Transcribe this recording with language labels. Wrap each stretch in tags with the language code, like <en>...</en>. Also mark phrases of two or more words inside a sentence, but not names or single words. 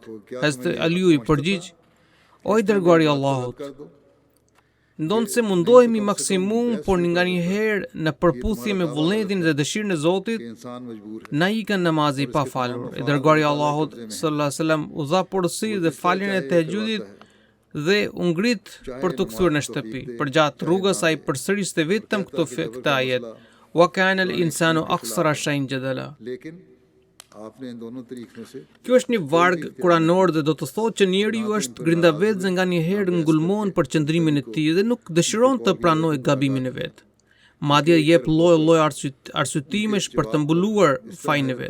<sq>Hazrat Aliu i përgjigj: "O i dërguari i Allahut, ndonë se mundohemi maksimum, por nga një herë në përputhje me vullnetin dhe dëshirën e Zotit, na ikën namazi pa falur." I dërguari i Allahut</sq> <ar>صلى الله عليه وسلم</ar> <sq>u dha porosi dhe faljen e tahajjudit dhe u ngrit për të kthyer në shtëpi. Përgjatë rrugës ai përsëriste vetëm këtë ajet:</sq> <ar>"وكان الإنسان أكثر شيء جدلا."</ar> <sq>Kjo është një varg kuranor dhe do të thotë që njeriu është grindavec nga një herë ngulmon për qëndrimin e tij dhe nuk dëshiron të pranojë gabimin e vet. Madje jep lloj arsyetimesh për të mbuluar fajin e vet.</sq>